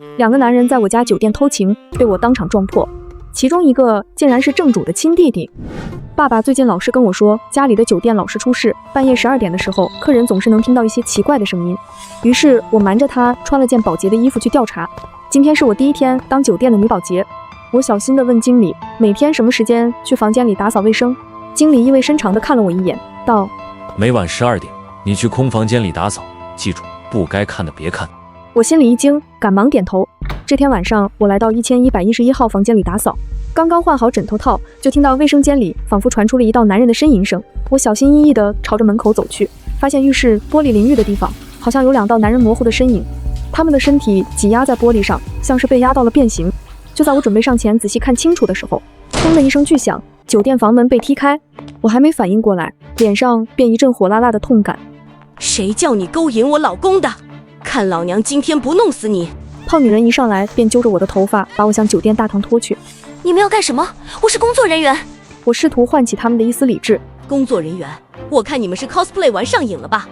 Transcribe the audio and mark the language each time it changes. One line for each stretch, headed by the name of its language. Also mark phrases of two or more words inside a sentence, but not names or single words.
Chinese: 2 個男人在我家酒店偷情，被我當場撞破，其中一個竟然是正主的親弟弟。爸爸最近老是跟我說，家裡的酒店老是出事，半夜12點的時候，客人总是能聽到一些奇怪的聲音。於是我瞞着他穿了件保潔的衣服去調查。今天是我第1天當酒店的女保潔，我小心地問經理，每天什麼時間去房間裡打掃衛生？經理意味深長地看了我一眼，道： 每晚12點，你去空房間裡打掃，記住，不該看的別看。我心裡一驚，趕忙點頭。這天晚上，我來到1111號房間裡打掃，剛剛換好枕頭套，就聽到衛生間裡仿佛傳出了一道男人的呻吟声。我小心翼翼地朝着门口走去，發現浴室玻璃淋浴的地方，好像有2道男人模糊的身影，他們的身體擠壓在玻璃上，像是被壓到了變形。就在我準備上前仔細看清楚的時候，砰的一聲巨響，酒店房門被踢開。我還沒反應過來，臉上便一陣火辣辣的痛感。誰叫你勾引我老公的？看老娘今天不弄死你！胖女人一上来便揪着我的头髮，把我向酒店大堂拖去。你们要干什麼？我是工作人員。我試圖喚起他們的一絲理智。工作人員，我看你們是 cosplay 玩上癮了吧？